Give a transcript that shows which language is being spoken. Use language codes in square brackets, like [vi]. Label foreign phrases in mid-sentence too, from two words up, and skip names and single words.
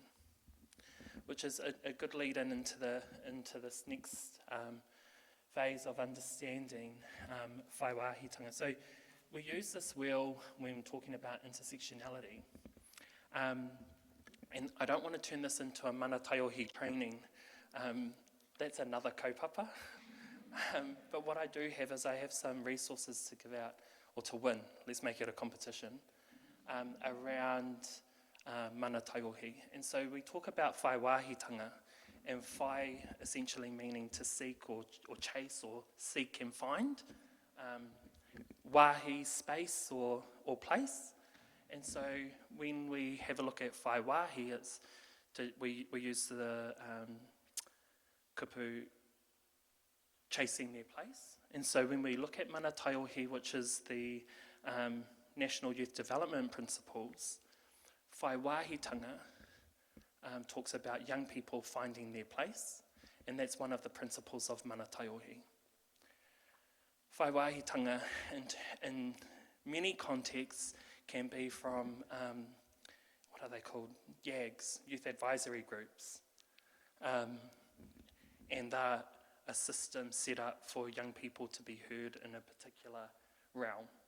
[en] Which is a good lead-in into this next phase of understanding whaiwahitanga. So we use this wheel when talking about intersectionality. And I don't want to turn this into a [mi] mana taiohi [en] training. That's another kaupapa. But what I do have is I have some resources to give out, or to win, let's make it a competition, around [mi] mana taiohi. [en] And so we talk about whaiwahitanga, and whai essentially meaning to seek or chase or seek and find. Wahi, space or place. And so when we have a look at whaiwahi, we use the kupu chasing their place. And so when we look at [mi] mana taiohi, [en] which is the National Youth Development Principles, whaiwahitanga talks about young people finding their place, and that's one of the principles of [mi] mana taiohi. [en] Whaiwahitanga in many contexts can be from, what are they called? YAGs, Youth Advisory Groups. And they're a system set up for young people to be heard in a particular realm.